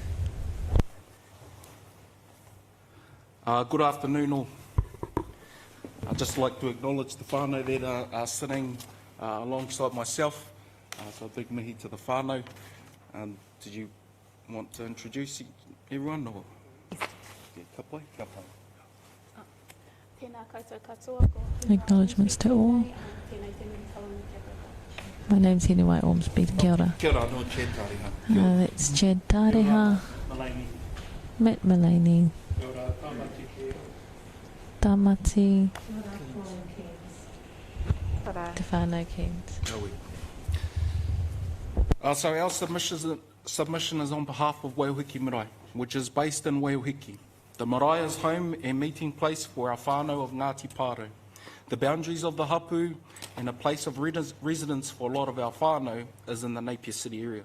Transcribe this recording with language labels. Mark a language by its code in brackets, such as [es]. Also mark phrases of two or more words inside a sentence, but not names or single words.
[en] Good afternoon all. I'd just like to acknowledge the whānau that are sitting alongside myself. So a big mihi to the whānau. Did you want to introduce everyone? Or? Yeah, [mi] ka pai, ka pai. [en] Acknowledgements to all. My name's Henewai Ormsby. [mi] Kia ora. Kia ora, no Chad Tareha. [en] That's Chad Tareha. Matt Mulaney. [mi] Tamati. Te whānau Kent. [en] So our submission is on behalf of Waiuhiki Marae, which is based in Waiuhiki. The marae is home and meeting place for our whānau of Ngāti Pāro. The boundaries of the hapu and a place of residence for a lot of our whānau is in the Napier City area.